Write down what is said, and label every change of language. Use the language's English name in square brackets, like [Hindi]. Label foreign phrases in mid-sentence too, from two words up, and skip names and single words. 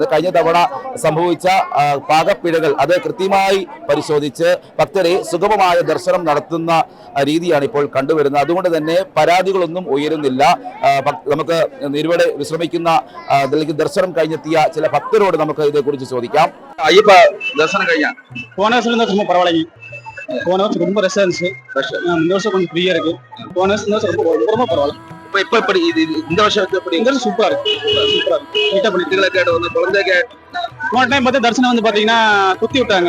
[Malayalam] കഴിഞ്ഞ തവണ സംഭവിച്ച പാകപ്പിഴകൾ അത് കൃത്യമായി പരിശോധിച്ച് ഭക്തരെ സുഗമമായ ദർശനം നടത്തുന്ന രീതിയാണ് ഇപ്പോൾ കണ്ടുവരുന്നത്. അതുകൊണ്ട് തന്നെ പരാതികളൊന്നും ഉയരുന്നില്ല. നമുക്ക് നിരവധി വിശ്രമിക്കുന്ന ദർശനം കഴിഞ്ഞെത്തിയ ചില ഭക്തരോട് നമുക്ക് ഇതേക്കുറിച്ച് ചോദിക്കാം. അയ്യപ്പ ദർശനം കഴിഞ്ഞാൽ [Tamil] போன வருஷம் பரவாயில்லைங்க. போன வருஷம் ரொம்ப ரஷ்ஷா இருந்துச்சு. இந்த வருஷம் கொஞ்சம் ஃப்ரீயா இருக்கு. போன வருஷம் ரொம்ப பரவாயில்ல. இப்ப எப்படி இந்த வருஷம் எப்படி? இந்த வருஷம் சூப்பரா இருக்கு. நீட்டா பண்ணிட்டு குழந்தைங்க போன டைம் பார்த்து தரிசனம் வந்து பாத்தீங்கன்னா குத்தி விட்டாங்க.